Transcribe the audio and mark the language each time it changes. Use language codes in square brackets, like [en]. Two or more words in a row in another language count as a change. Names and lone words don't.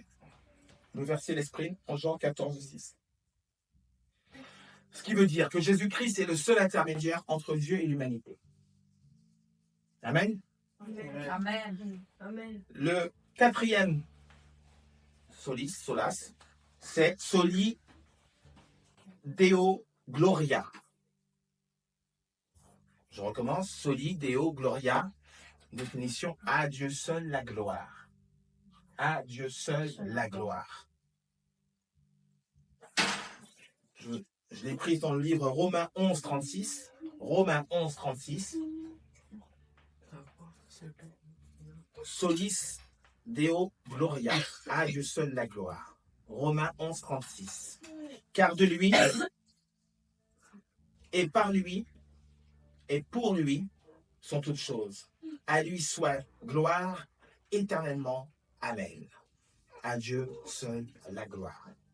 [fr] Le verset l'esprit en Jean 14, 6. Ce qui veut dire que Jésus-Christ est le seul intermédiaire entre Dieu et l'humanité. Amen. Amen. Amen. Le quatrième solas, c'est [la] soli deo gloria. [fr] Je recommence, [la] soli deo gloria, [fr] définition, à Dieu seul la gloire. À Dieu seul la gloire. Je l'ai prise dans le livre Romains 11, 36. Romains 11, 36. [la] Solis deo gloria, [fr] à Dieu seul la gloire. Romains 11, 36. Car de lui, et par lui, et pour lui, sont toutes choses. À lui soit gloire éternellement. Amen. À Dieu seul la gloire.